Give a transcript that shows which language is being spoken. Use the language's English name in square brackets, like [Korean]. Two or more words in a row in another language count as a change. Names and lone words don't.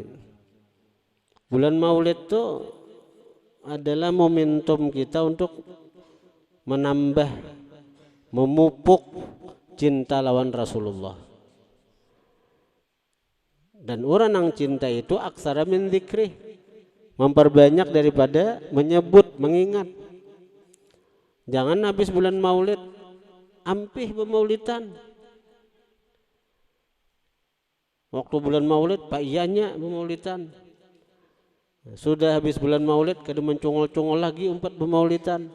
[Banjar] Bulan Maulid itu adalah momentum kita untuk menambah, memupuk cinta lawan Rasulullah. Dan orang yang cinta itu [Arabic] أكثر من ذكر, [Banjar] memperbanyak daripada menyebut, mengingat. Jangan habis bulan Maulid ampih bermaulidan. Waktu bulan Maulid Pak Iyanya bermaulidan. Sudah habis bulan Maulid kada mencongol-congol lagi umpat bermaulidan.